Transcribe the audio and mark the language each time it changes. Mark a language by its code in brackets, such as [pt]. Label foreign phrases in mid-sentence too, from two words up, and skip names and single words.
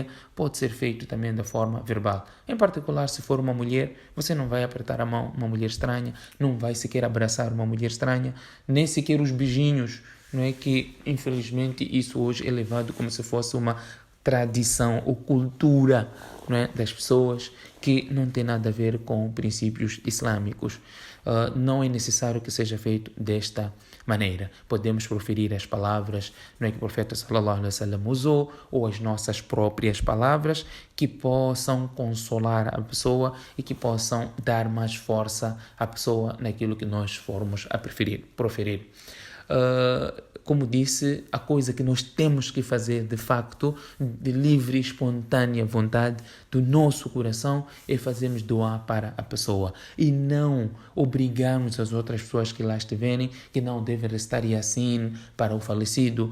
[pt] Pode ser feito também da forma verbal. Em particular, se for uma mulher, você não vai apertar a mão uma mulher estranha, não vai sequer abraçar uma mulher estranha, nem sequer os beijinhos, não é, que infelizmente isso hoje é levado como se fosse uma tradição ou cultura, não é, das pessoas, que não tem nada a ver com princípios islâmicos. Não é necessário que seja feito desta maneira. Podemos proferir as palavras, não é, que o profeta [ar] صلى الله عليه وسلم [pt] usou, ou as nossas próprias palavras, que possam consolar a pessoa e que possam dar mais força à pessoa naquilo que nós formos a proferir. Como disse, a coisa que nós temos que fazer de facto, de livre e espontânea vontade do nosso coração, é fazermos doar para a pessoa e não obrigarmos as outras pessoas que lá estiverem, que não devem recitar Yasin para o falecido.